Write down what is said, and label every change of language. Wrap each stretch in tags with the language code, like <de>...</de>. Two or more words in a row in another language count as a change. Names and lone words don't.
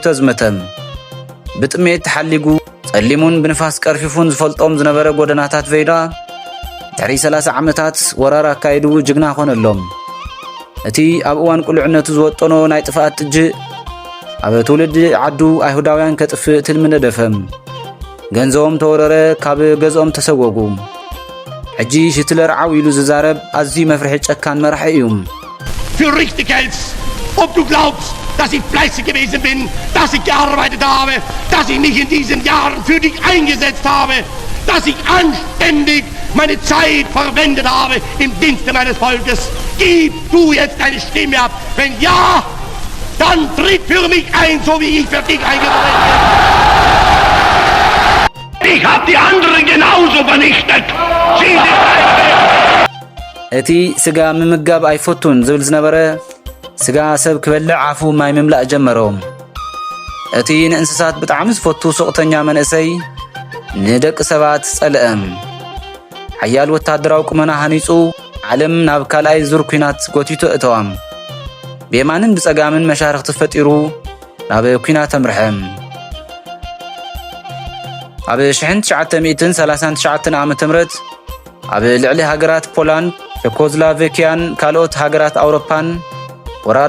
<ti>ኣዝመተ። ብጥሜት ተሓሊጉ ጸሊሙን ብንፋስ ቀርፊፉን ዝፈልጦም ዝነበረ ጎደናታት ቬይዳ ድሕሪ 30 ዓመታት ወራር ኣካይዱ ጅግና ኾነሎም። እቲ ኣብ እዋን ቁልዕነቱ ዝወጠኖ ናይ ጥፍኣት ጥጅእ ኣብ ትውልዲ ዓዱ ኣይሁዳውያን ከጥፍእ ትልሚ ነደፈ። ገንዘቦም ተወረረ፣ ካብ ገዝኦም ተሰወጉ። ሕጂ ሂትለር ዓው ኢሉ ዝዛረብ ኣዝዩ መፍርሒ ጨካን መራሒ እዩ።</ti> <de>Für richtig hältst, ob du glaubst, dass ich fleißig gewesen bin, dass ich gearbeitet habe, dass ich mich in diesen Jahren für dich eingesetzt habe, dass ich anständig meine Zeit verwendet habe im Dienste meines Volkes. Gib du jetzt deine Stimme ab. Wenn ja, dann tritt für mich ein, so wie ich für dich eingetreten bin. Ich hab die anderen genauso vernichtet. Sie sind</de> <ti>እቲ ስጋ ምምጋብ ኣይፈቱን ዝብል ዝነበረ ስጋ ሰብ ክበልዕ ዓፉ ማይ ምምላእ ጀመሮ። እቲ ንእንስሳት ብጣዕሚ ዝፈቱ ሱቕተኛ መንእሰይ ንደቂ ሰባት ጸልአ። ሓያል ወታደራዊ ቁመና ሃኒጹ ዓለም ናብ ካልኣይ ዙር ኩናት ጎቲቱ እተዋ። ብየማንን ብጸጋምን መሻርክቲ ፈጢሩ ናብ ኩናት ተምርሐ። ኣብ 1939 ዓ.ም ኣብ ልዕሊ ሃገራት ፖላንድ፣ ቼኮስሎቫኪያን ካልኦት ሃገራት ኣውሮፓን ወራር</ti>